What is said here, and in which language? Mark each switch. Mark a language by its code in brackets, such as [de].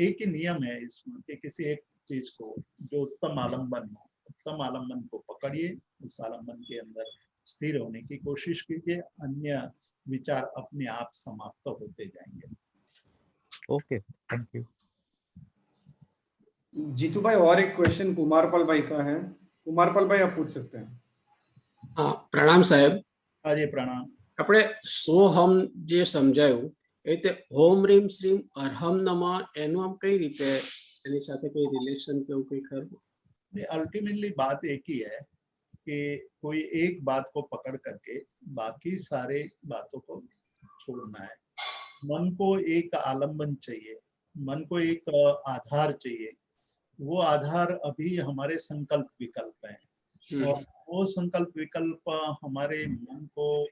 [hi] एक ही नियम है इसमें कि किसी एक चीज को जो उत्तम आलंबन हो, उत्तम आलंबन को पकड़िए, उस आलंबन के अंदर स्थिर होने की कोशिश कीजिए, अन्य विचार अपने आप समाप्त होते जाएंगे। [en] okay, thank you [hi] जीतू भाई। और एक क्वेश्चन कुमारपाल भाई का है। कुमारपाल भाई आप पूछ सकते हैं। हाँ, प्रणाम साहेब। हाँ जी, प्रणाम। [gu] આપણે સોહમ જે સમજાયું એ રીતે ઓમ રીમ શ્રીમ અરહમ નમઃ એનું આમ કઈ રીતે એની સાથે કઈ રિલેશન કે એવું કઈ ખરું? [hi] अल्टीमेटली बात एक ही है कि कोई एक बात को पकड़ करके बाकी सारे बातों को छोड़ना है। मन को एक आलंबन चाहिए, मन को एक आधार चाहिए। वो आधार अभी हमारे संकल्प विकल्प हैं, और वो संकल्प विकल्प हमारे मन को